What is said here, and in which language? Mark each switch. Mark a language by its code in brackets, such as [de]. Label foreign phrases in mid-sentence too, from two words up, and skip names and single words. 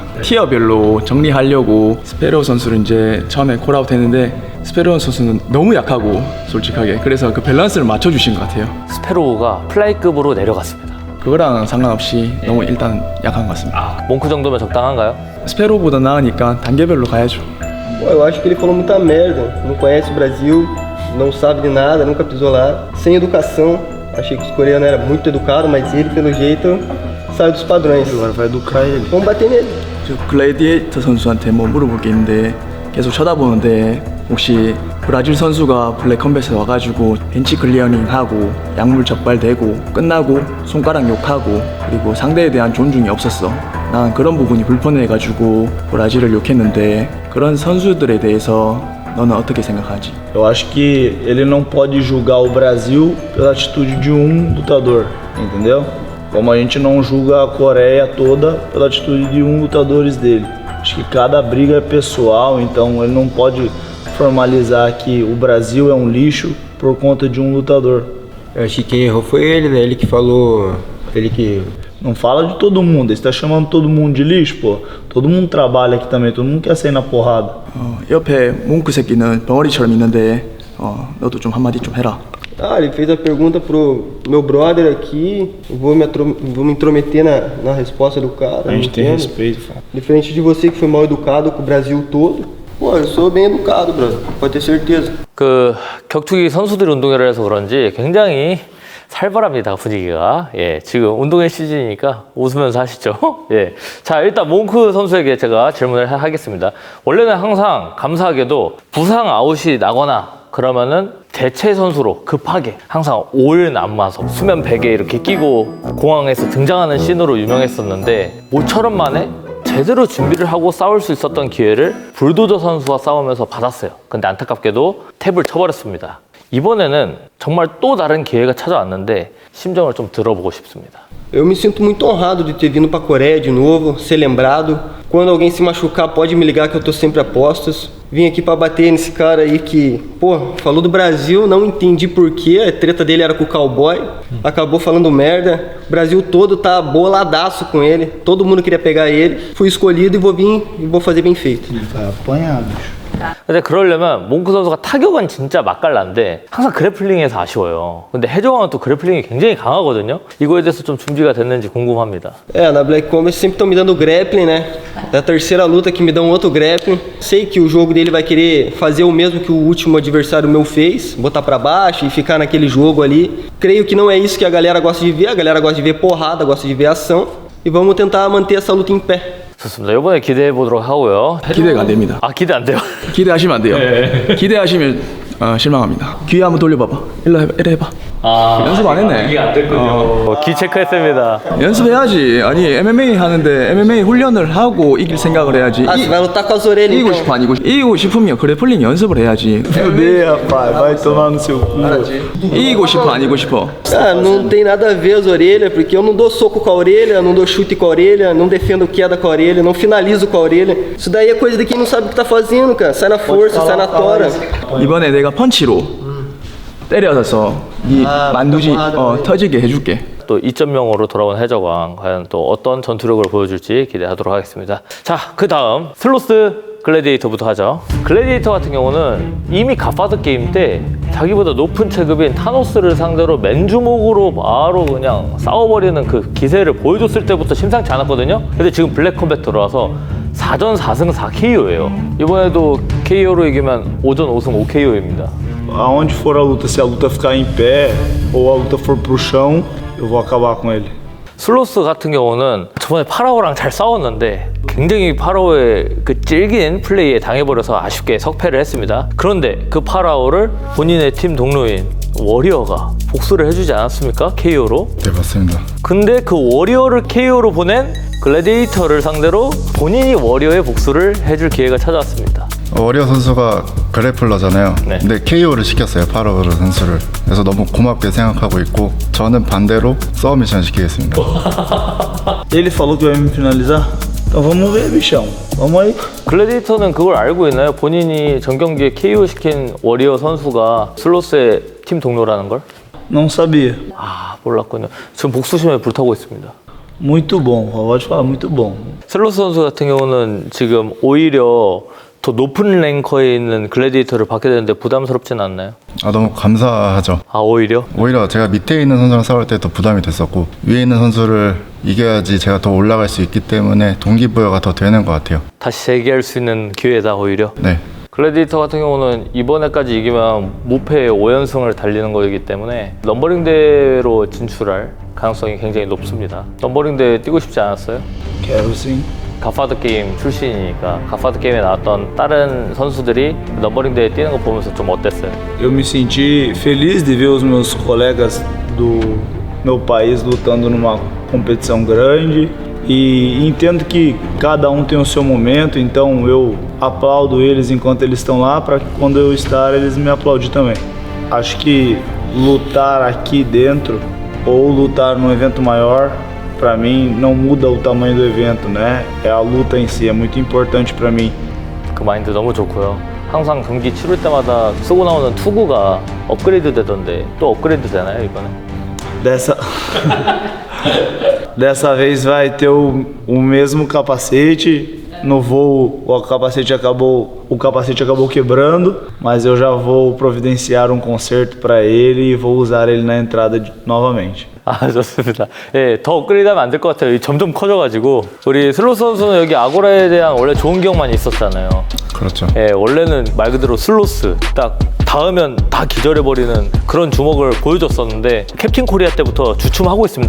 [ko] 티어별로 정리하려고 스페로 선수를 이제 처음에 콜아웃 했는데 스페로 선수는 너무 약하고 솔직하게 그래서 그 밸런스를 맞춰주신 것 같아요. 스페로우가 플라이급으로 내려갔습니다. 그거랑 상관없이 너무 일단 약한 것 같습니다. 몽크 정도면 적당한가요? 스페로보다 나으니까 단계별로 가야죠. [pt] Eu acho que ele falou muita merda, não conhece o Brasil, não sabe de nada, nunca pisou lá, sem educação. Achei que os coreanos eram muito educados, mas ele, pelo jeito, saiu dos padrões. Agora vai educar ele. Vamos bater nele. [ko] 저 글래디에이터 선수한테 뭐 물어볼 게 있는데 계속 쳐다보는데 혹시 브라질 선수가 블랙 컴뱃에 와가지고 벤치 클리어링하고 약물 적발되고 끝나고 손가락 욕하고 그리고 상대에 대한 존중이 없었어. 난 그런 부분이 불편해가지고 브라질을 욕했는데 그런 선수들에 대해서 너는 어떻게 생각하지? [pt] Eu acho que ele não pode julgar o Brasil pela atitude de lutador, entendeu? Como a gente não julga a Coreia toda pela atitude de lutadores dele. Acho que cada briga é pessoal, então ele não pode formalizar que o Brasil é um lixo por conta de lutador. Eu acho que quem errou foi ele, né? Ele que falou, ele que... Não fala de todo mundo, você tá chamando todo mundo de lixo, pô. Todo mundo trabalha aqui também, todo mundo quer sair na porrada. [ko] 옆에 몽크 새끼는 덩어리처럼 있는데 너도 좀 한마디 좀 해라. [pt] Ah, ele fez a pergunta pro meu brother aqui, vou me intrometer na resposta do cara. A gente tem entendo. respeito, fala. Diferente de você que foi mal educado com o Brasil todo. Pô, eu sou bem educado, brother, pode ter certeza. [ko] 그 격투기 선수들 운동회를 해서 그런지 굉장히 살벌합니다, 분위기가. 예, 지금 운동회 시즌이니까 웃으면서 하시죠. 예. 자, 일단 몽크 선수에게 제가 질문을 하겠습니다. 원래는 항상 감사하게도 부상 아웃이 나거나 그러면은 대체 선수로 급하게 항상 올 남마석 수면 베개 이렇게 끼고 공항에서 등장하는 씬으로 유명했었는데 모처럼 만에 제대로 준비를 하고 싸울 수 있었던 기회를 불도저 선수와 싸우면서 받았어요. 근데 안타깝게도 탭을 쳐버렸습니다. 이번에는 정말 또 다른 기회가 찾아왔는데 심정을 좀 들어보고 싶습니다. [pt] Eu me sinto muito honrado de ter vindo pra Coreia de novo, ser lembrado. Quando alguém se machucar, pode me ligar que eu tô sempre a postos. Vim aqui pra bater nesse cara aí que, pô, falou do Brasil, não entendi porquê. A treta dele era com o cowboy, acabou falando merda. O Brasil todo tá boladaço com ele, todo mundo queria pegar ele. Fui escolhido e vou vir e vou fazer bem feito. Vai apanhar, bicho. [ko] 근데 그러려면 몽크 선수가 타격은 진짜 맛깔난데 항상 그래플링에서 아쉬워요. 근데 해정왕은 또 그래플링이 굉장히 강하거든요. 이거에 대해서 좀 준비가 됐는지 궁금합니다. [pt] Na Black Combat sempre estão me dando grappling, né? Da terceira luta que me dão outro grappling. Sei que o jogo dele vai querer fazer o mesmo que o último adversário meu fez, botar pra baixo e ficar naquele jogo ali. Creio que não é isso que a galera gosta de ver. A galera gosta de ver porrada, gosta de ver ação. E vamos tentar manter essa luta em pé. [ko] 좋습니다. 이번에 기대해 보도록 하고요. 기대가 안 됩니다. 아, 기대 안 돼요? 기대하시면 안 돼요. 기대하시면 실망합니다. 귀 한번 돌려봐봐. 일로 해봐. 이래 해봐. 연습 안 했네. 이게 안 됐군요. 기 체크했습니다. 연습해야지. 아니 MMA 하는데 MMA 훈련을 하고 이길 생각을 해야지. [pt] Ah, você vai lutar com as orelhas [ko] 이기고 [pt] então. [ko] 싶어 안 이기고 싶으면 그래플링 연습을 해야지. [pt] Fudeu, rapaz, vai tomar no seu cu. [ko] 이기고 싶어 안 이기고 싶어. [pt] Ah, não tem nada a ver as orelhas, porque eu não dou soco com a orelha, não dou chute com a orelha, não defendo queda com a orelha, não finalizo com a orelha. Isso daí é coisa de quem não sabe o que tá fazendo, cara. Sai na força, sai na tora. [ko] 이번에 내가 펀치로 때려서 이 만두지 터지게 해줄게. 또 2.0으로 돌아온 해적왕 과연 또 어떤 전투력을 보여줄지 기대하도록 하겠습니다. 자, 그 다음 슬로스 글래디에이터부터 하죠. 글래디에이터 같은 경우는 이미 갓파더 게임 때 자기보다 높은 체급인 타노스를 상대로 맨주먹으로 바로 그냥 싸워버리는 그 기세를 보여줬을 때부터 심상치 않았거든요. 근데 지금 블랙 컴뱃 들어와서 4전 4승 4KO예요. 이번에도 KO로 이기면 5전 5승 5KO입니다. [pt] Aonde for a luta, se a luta ficar em pé ou a luta for pro chão, eu vou acabar com ele. [ko] 슬로스 같은 경우는 저번에 파라오랑 잘 싸웠는데 굉장히 파라오의 그 질긴 플레이에 당해버려서 아쉽게 석패를 했습니다. 그런데 그 파라오를 본인의 팀 동료인 워리어가 복수를 해주지 않았습니까? KO로. 네, 맞습니다. 근데 그 워리어를 KO로 보낸 글래디에이터를 상대로 본인이 워리어의 복수를 해줄 기회가 찾아왔습니다. 워리어 선수가 그래플러잖아요. 네. 근데 KO를 시켰어요, 파라오르 선수를. 그래서 너무 고맙게 생각하고 있고 저는 반대로 서브미션 시키겠습니다. [pt] Ele falou que vai me finalizar? Então vamos ver, bichão. Vamos aí. [ko] 글래디에이터는 그걸 알고 있나요? 본인이 전 경기에 KO 시킨 워리어 선수가 슬로스의 팀 동료라는 걸? [pt] Não sabia. [ko] 아, 몰랐군요. 지금 복수심에 불타고 있습니다. [pt] Muito bom, pode falar, muito bom. [ko] 슬로스 선수 같은 경우는 지금 오히려 더 높은 랭커에 있는 글래디에이터를 받게 되는데 부담스럽진 않나요? 너무 감사하죠. 아, 오히려? 오히려 제가 밑에 있는 선수랑 싸울 때 더 부담이 됐었고 위에 있는 선수를 이겨야지 제가 더 올라갈 수 있기 때문에 동기부여가 더 되는 것 같아요. 다시 재기할 수 있는 기회다, 오히려. 네. 글래디에이터 같은 경우는 이번에까지 이기면 무패 5연승을 달리는 거이기 때문에 넘버링 대회로 진출할 가능성이 굉장히 높습니다. 넘버링 대회 뛰고 싶지 않았어요? [pt] Quero sim. [ko] 갓파더 게임 출신이니까 갓파더 게임에 나왔던 다른 선수들이 넘버링 대회 뛰는 거 보면서 좀 어땠어요? [pt] Eu me senti feliz de ver os meus colegas do meu país lutando numa competição grande e entendo que cada um tem o seu momento, então eu aplaudo eles enquanto eles estão lá para que quando eu estar eles me aplaudir também. Acho que lutar aqui dentro ou lutar num evento maior para mim não muda o tamanho do evento, né? É a luta em si, é muito importante para mim. [ko] 그 마인드 너무 좋고요. 항상 경기 치를 때마다 쓰고 나오는 투구가 업그레이드 되던데 또 업그레이드 되나요, 이번에? [pt] Dessa vez vai ter o mesmo capacete. No voo o capacete acabou quebrando, mas eu já vou providenciar um conserto para ele e vou usar ele na entrada novamente. [ko] 아, 좋습니다. 예, 더 업그레이드하면 안 될 것 같아요. 점점 커져가지고 우리 슬로스 선수는 여기 아고라에 대한 원래 좋은 기억만 있었잖아요. 그렇죠. 예, 원래는 말 그대로 슬로스 딱 닿으면 다 기절해버리는 그런 주먹을 보여줬었는데 캡틴 코리아 때부터 주춤하고 있습니다.